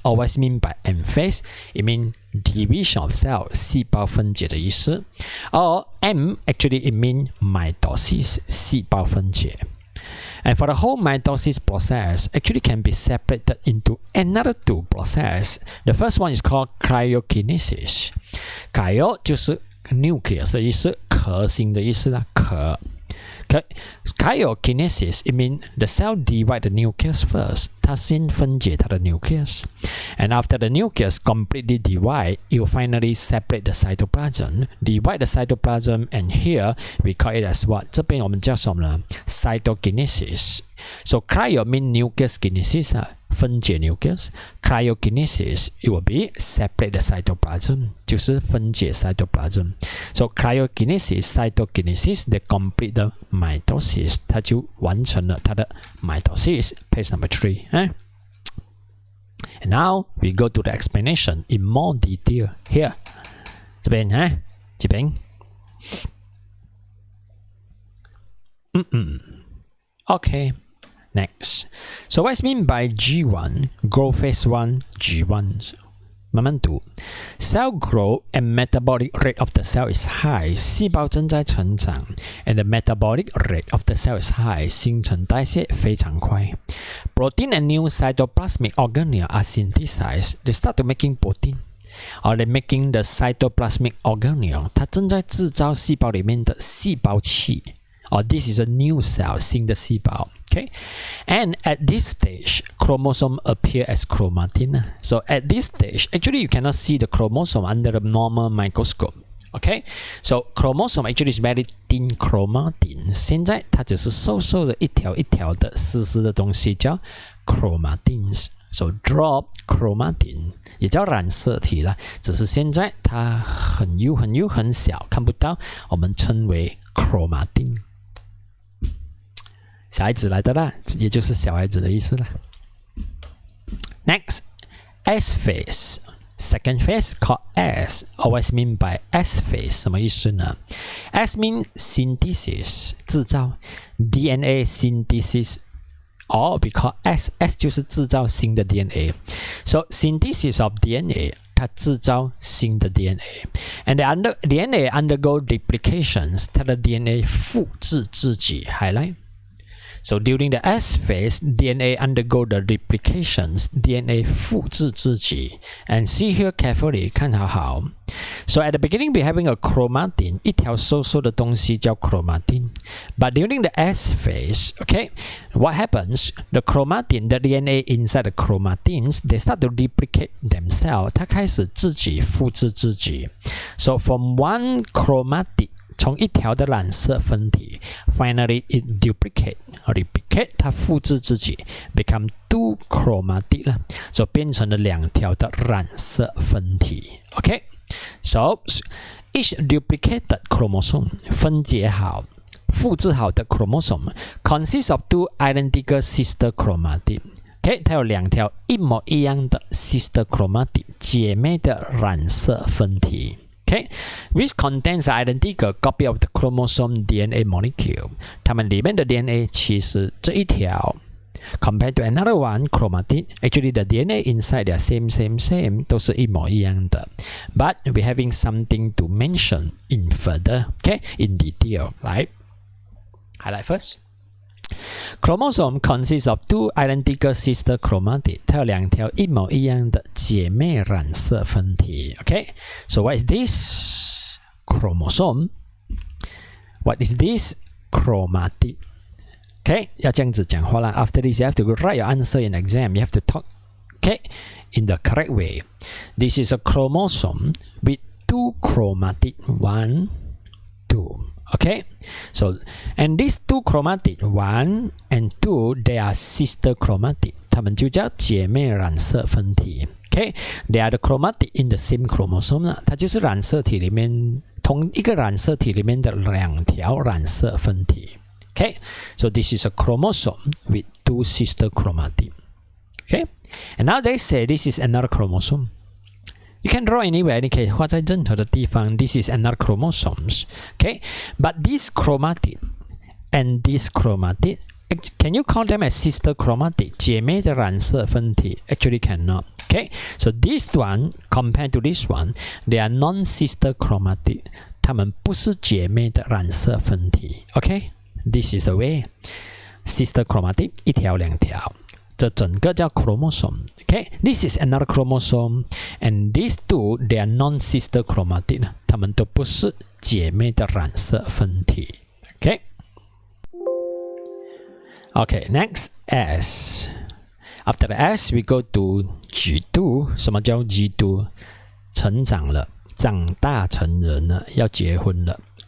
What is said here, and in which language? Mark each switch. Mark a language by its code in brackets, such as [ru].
[en] Or what's mean by M phase? It means division of cell, [zh] 细胞分解的意思。 [en] Or M, actually it means mitosis, [zh] 细胞分解。 [en] And for the whole mitosis process, actually can be separated into another two processes. The first one is called cryokinesis. [zh] Cryo 就是nucleus 的意思，核心的意思啦，核。 [en] Cryokinesis, it means the cell divide the nucleus first. [zh] 它先分解它的 nucleus. [en] And after the nucleus completely divide, it will finally separate the cytoplasm. Divide the cytoplasm, and here we call it as what? [zh] 这边我们叫什么呢？ [en] cytokinesis. So cryo means nucleus kinesis, 分解 nucleus. Cryokinesis, it will be separate the cytoplasm, [zh] 就是分解 [en] cytoplasm. So cryokinesis, cytokinesis, they complete the mitosis. [zh] 它就完成了它的 mitosis. [en] Page number 3. And now we go to the explanation in more detail. Here, 这边这边。 Okay. Next, so what's mean by G1? Growth phase 1, G1. [zh] 慢慢读 [en] Cell growth and metabolic rate of the cell is high. [zh] 细胞正在成长 [en] and the metabolic rate of the cell is high. [zh] 新陈代谢非常快 [en] Protein and new cytoplasmic organelle are synthesized. They start to making protein. Or they're making the cytoplasmic organelle. [zh] 它正在制造细胞里面的细胞器 [en] Or this is a new cell, [zh] 新的细胞 [en] Okay, and at this stage, chromosome appear as chromatin. So at this stage, actually you cannot see the chromosome under the normal microscope. Okay, so chromosome actually is very thin chromatin. [zh] 现在它只是瘦瘦的一条一条的丝丝的东西叫 chromatins. [en] So drop [zh] chromatin 也叫染色体啦，只是现在它很幼很幼很小，看不到，我们称为 chromatin。小孩子来的啦，也就是小孩子的意思啦。 [en] Next, S phase. Second phase called S. Always mean by S phase. [zh] 什么意思呢？ [en] S means synthesis, 制造 DNA synthesis. Or we call S. [zh] S 就是制造新的 DNA. [en] So synthesis of DNA. [zh] 它制造新的 DNA. [en] And the DNA undergo replications. [zh] 它的 DNA 复制自己。Highlight. [en] So during the S phase, DNA undergo the replications. [zh] DNA 复制自己 [en] and see here carefully, [zh] 看好好 [en] So at the beginning, we're having a chromatin. [zh] 一条瘦瘦的东西叫 chromatin. [en] But during the S phase, okay, what happens? The chromatin, the DNA inside the chromatins, they start to replicate themselves. [zh] 它开始自己复制自己。 [en] So from one chromatin, [zh] 从一条的染色分体 ， [en] finally it replicate [zh] 它复制自己 ， [en] become two chromatic [zh] 了，就变成了两条的染色分体。 [en] OK， so each duplicated chromosome [zh] 分解好、复制好的 [en] chromosome consists of two identical sister chromatid。OK， [zh] 它有两条一模一样的 [en] sister chromatid [zh] 姐妹的染色分体。 [en] Okay, which contains an identical copy of the chromosome DNA molecule. [zh] 它们里面的 DNA 其实这一条 [en] compared to another one chromatid, actually the DNA inside they are same [zh] 都是一模一样的。 [en] But we're having something to mention in further, okay, in detail. Right? Highlight first. Chromosome consists of two identical sister chromatid. [zh] 它有两条一模一样的姐妹染色分体。 [en] Okay, so what is this chromosome? What is this chromatid? [zh] Okay, 要这样子讲话啦。 [en] After this, you have to write your answer in exam. You have to talk, okay, in the correct way. This is a chromosome with two chromatid. 1, 2. Okay, so and these two chromatid 1 and 2 they are sister chromatid. [zh] 它们就叫姐妹染色分体。 [en] Okay, they are the chromatid in the same chromosome [zh] 呢，它就是染色体里面同一个染色体里面的两条染色分体。 [en] Okay, so this is a chromosome with two sister chromatid. Okay, and now they say this is another chromosome. You can draw anywhere. [zh] 你可以画在任何的地方。 [en] This is another chromosomes. Okay, but this chromatid and this chromatid, can you call them as sister chromatid? [zh] 姐妹的染色分体 [en] actually cannot. Okay, so this one compared to this one, they are non-sister chromatid. [zh] 它们不是姐妹的染色分体。 [en] Okay, this is the way. [zh] Sister chromatid 一条两条。这整个叫 chromosome. [en] Okay, this is another chromosome, and these two they are non-sister chromatid. [zh] 它们都不是姐妹的染色分体。 [en] Okay. Okay, next S. After the S, we go to G2. [zh] 什么叫 G2? 成长了，长大成人了，要结婚了。